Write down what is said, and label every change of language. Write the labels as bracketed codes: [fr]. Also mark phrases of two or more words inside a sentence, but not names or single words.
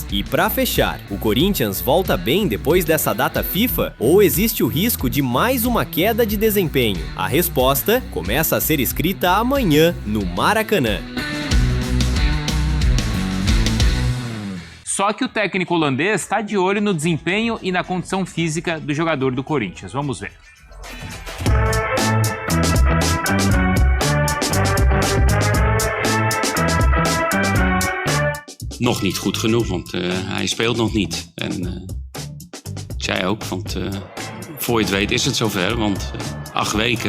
[pt] E para fechar, o Corinthians volta bem depois dessa data FIFA ou existe o risco de mais uma queda de desempenho? A resposta começa a ser escrita amanhã no Maracanã. Só que o técnico holandês está de olho no desempenho e na condição física do jogador do Corinthians. Vamos ver. [nl] Nog niet goed genoeg, want hij speelt nog niet. En zij ook, want voor je het weet is het zover, want 8 weken.